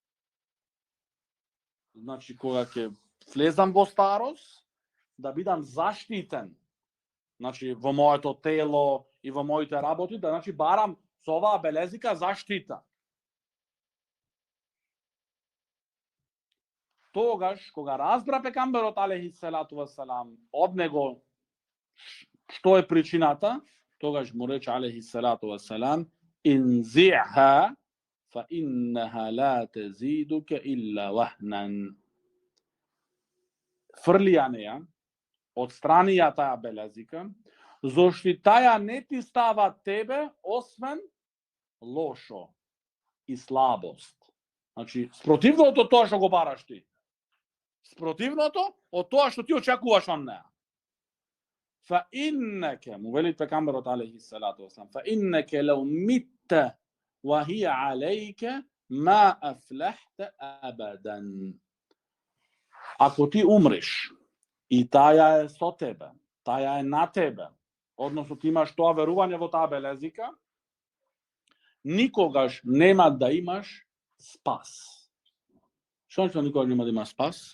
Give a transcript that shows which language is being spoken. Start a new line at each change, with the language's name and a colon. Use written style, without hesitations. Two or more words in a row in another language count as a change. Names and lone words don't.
Macedonian: Значи, кога ќе влезам во старост, да бидам заштитен, значи, во моето тело и во моите работи, да, значи, барам со оваа белезика заштита. Тогаш, кога разбра пегамберот
Arabic: عليه الصلاة والسلام
Macedonian: од него што е причината, тогаш му рече
Arabic: عليه الصلاة والسلام انزعها فإنها لا تزيدك إلا وهنا.
Macedonian: Фрли ја неја, отстрани ја таа белезика, зошто таја не ти става тебе, освен лошо и слабост. Значи, спротивното тоа што го бараш ти. Спротивното од тоа што ти очекуваш од неја.
Arabic: فإنك,
Macedonian: му вели пегамберот
Arabic: عليه الصلاة والسلام, فإنك لو مت وهي عليك ما أفلحت أبدا.
Macedonian: Ако ти умреш и таја е со тебе, таја е на тебе, односно ти имаш тоа верување во таа белезика, никогаш нема да имаш спас. Што значи никогаш нема да имаш спас?